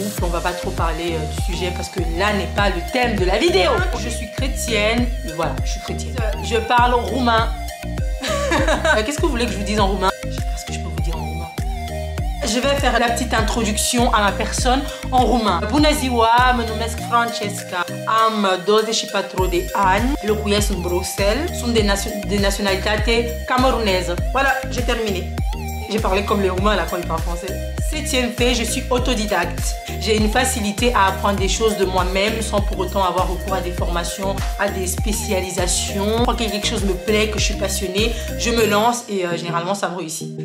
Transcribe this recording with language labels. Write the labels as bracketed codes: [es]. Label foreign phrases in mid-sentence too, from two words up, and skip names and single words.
[fr] On va pas trop parler du sujet parce que là n'est pas le thème de la vidéo. Je suis chrétienne. Voilà, je suis chrétienne. Je parle roumain. Qu'est-ce que vous voulez que je vous dise en roumain? Je sais pas ce que je peux vous dire en roumain. Je vais faire la petite introduction à ma personne en roumain. [ro] Bună ziua, mă numesc Francesca. Am 24 de ani, locuiesc în Bruxelles. Sunt de [fr] nationalité camerounaise. Voilà, j'ai terminé. J'ai parlé comme les Roumains là quand ils parlent français. 7e fait, je suis autodidacte. J'ai une facilité à apprendre des choses de moi-même sans pour autant avoir recours à des formations, à des spécialisations. Quand quelque chose me plaît, que je suis passionnée, je me lance et généralement ça me réussit.